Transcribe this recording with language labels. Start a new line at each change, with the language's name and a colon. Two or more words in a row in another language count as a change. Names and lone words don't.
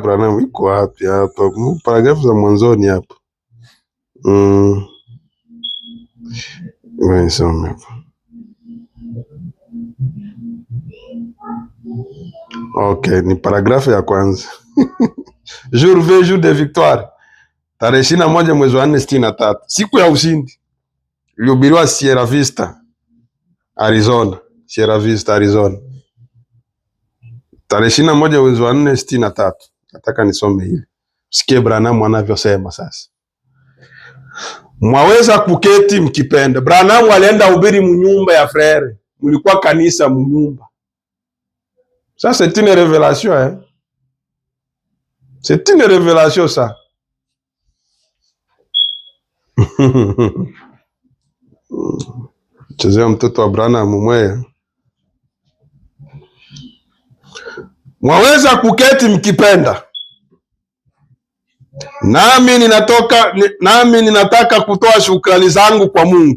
Swahili: Branham iko wapi hapa? Paragrafu za mwanzoni hapa. Nisome hapa. Okay, ni paragrafu ya kwanza.
French: Jour de victoire,
Swahili: tarehe 21 mwezi wa 4 63, siku ya ushindi, ilihubiriwa Sierra Vista, Arizona. Tarehe 21 mwezi wa 4 63. Nataka nisome hili. Sikie Branham anavyosema sasa. Mwaweza kuketi mkipenda. Branham alienda hubiri mnyumba ya frere. Mlikuwa kanisa mnyumba.
French: Ça c'est une révélation C'est une révélation ça.
Swahili: Chezea mtoto wa Branham mwe. Mwaweza kuketi mkipenda. Nami ninataka kutoa shukrani zangu kwa Mungu.